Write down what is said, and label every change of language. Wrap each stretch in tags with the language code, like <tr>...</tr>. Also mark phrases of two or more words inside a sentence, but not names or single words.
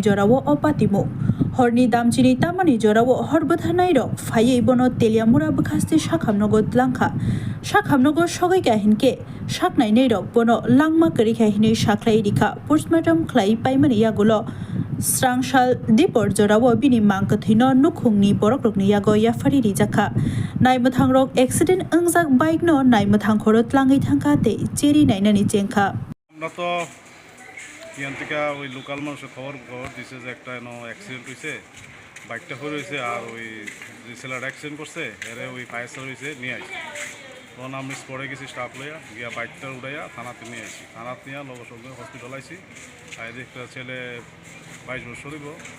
<brx>जरावो अपातिमु हरनि दामचिनि तामानि जरावो हरबथानाय रक फायै बनो तेलियामुरा बखास्ते साखामनगो लांखा साखामनगो सगै गाहिनके साकनाय नै रक बनो लांमा करि गाहिनै साख्लाय रिखा पोस्टमार्टम ख्लाय पाइमानि यागुलो स्रांसाल दिपर जरावो बिनि मांकथैनो नुखुंनि बरकरकनि यागो याफारि रिजाखा नायमथां रक एक्सिडेंट अंजाक बाइक नो नायमथां खरत लाङै थांखाते चेरि नायनानि चेंखा</brx> <bn>ইয়ান্তিকা ওই লোকাল মানুষের খবর দিছে যে একটা অ্যাক্সিডেন্ট হয়েছে বাইকটা হয়ে রয়েছে আর ওই যে ছেলেটা অ্যাক্সিডেন্ট করছে এর ওই ফায়ার সার্ভিসে নিয়ে আসি তখন আমি স্পটে গেছি স্টাফ লইয়া গিয়া বাইকটা উড়াইয়া থানাতে নিয়ে আসি থানাতে নিয়ে লগে সঙ্গে হসপিটাল আইসি আর একটা ছেলে 22 বছর হইব</bn>